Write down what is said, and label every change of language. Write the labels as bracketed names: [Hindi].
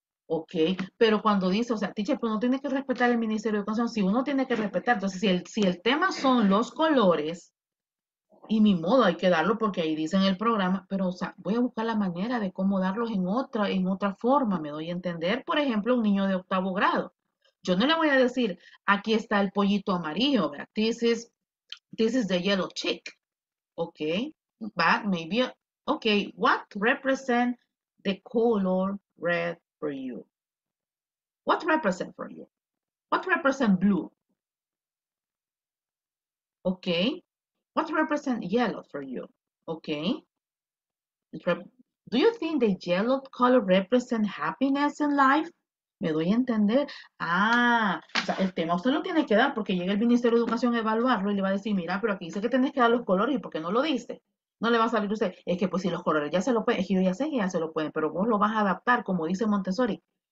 [Spanish] Ok, pero cuando dice, o sea, teacher, pues no tiene que respetar el Ministerio de Educación, si uno tiene que respetar, entonces si el tema son los colores, y mi modo hay que darlo porque ahí dice en el programa, pero o sea, voy a buscar la manera de cómo darlos en otra forma, me doy a entender, por ejemplo, un niño de octavo grado. Yo no le voy a decir, aquí está el pollito amarillo, ¿verdad? [English] This is the yellow chick, okay? But maybe, okay, what represent the color red for you? What represent for you? What represent blue? Okay. What represent yellow for you? Okay. Do you think the yellow color represent happiness in life? [Spanish] ¿Me doy a entender? O sea, el tema usted lo tiene que dar porque llega el Ministerio de Educación a evaluarlo y le va a decir, mira, pero aquí dice que tienes que dar los colores y ¿por qué no lo diste? No le va a salir usted, es que pues si los colores ya se lo pueden, es que yo ya sé que ya se lo pueden, pero vos lo vas a adaptar, como dice Montessori.